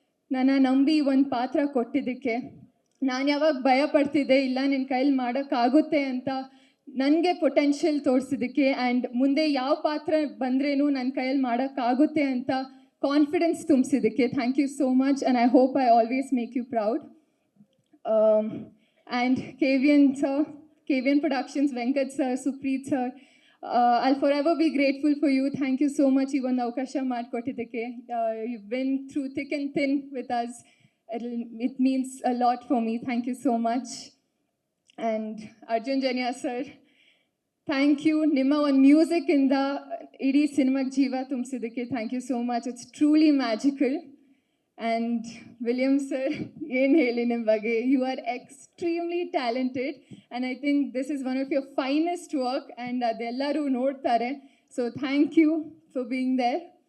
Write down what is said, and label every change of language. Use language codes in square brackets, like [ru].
[kn] ನನ್ನ ನಂಬಿ ಒಂದು ಪಾತ್ರ ಕೊಟ್ಟಿದ್ದಕ್ಕೆ. ನಾನು ಯಾವಾಗ ಭಯ ಪಡ್ತಿದ್ದೆ, ಇಲ್ಲ ನಿನ್ನ ಕೈಲಿ ಮಾಡೋಕ್ಕಾಗುತ್ತೆ ಅಂತ ನನಗೆ ಪೊಟೆನ್ಷಿಯಲ್ ತೋರಿಸಿದ್ದಕ್ಕೆ. ಆ್ಯಂಡ್ ಮುಂದೆ ಯಾವ ಪಾತ್ರ ಬಂದ್ರೇನು ನನ್ನ ಕೈಯಲ್ಲಿ ಮಾಡೋಕ್ಕಾಗುತ್ತೆ ಅಂತ confidence ತುಂಬಿಸಿದ್ದಕ್ಕೆ [en] Thank you so much. And I hope I always make you proud. And KVN sir, KVN productions, Venkat sir, Supreeth sir, I'll forever be grateful for you. Thank you so much. [kn] Even ಅವಕಾಶ ಮಾಡಿಕೊಟ್ಟಿದ್ದಕ್ಕೆ. [en] You've been through thick and thin with us. It means a lot for me. Thank you so much. And Arjun Janya sir, thank you. [kn] ನಿಮ್ಮ ಒಂದು ಮ್ಯೂಸಿಕ್ಕಿಂದ ಇಡೀ ಸಿನಿಮಾಗೆ ಜೀವ ತುಂಬಿಸಿದ್ದಕ್ಕೆ [en] Thank you so much. It's truly magical. And William sir, [kn] ಏನು ಹೇಳಿ ನಿಮ್ಮ ಬಗ್ಗೆ, [en] You are extremely talented and I think this is one of your finest work. And [kn] ಅದೆಲ್ಲರೂ ನೋಡ್ತಾರೆ. [en] So thank you for being there.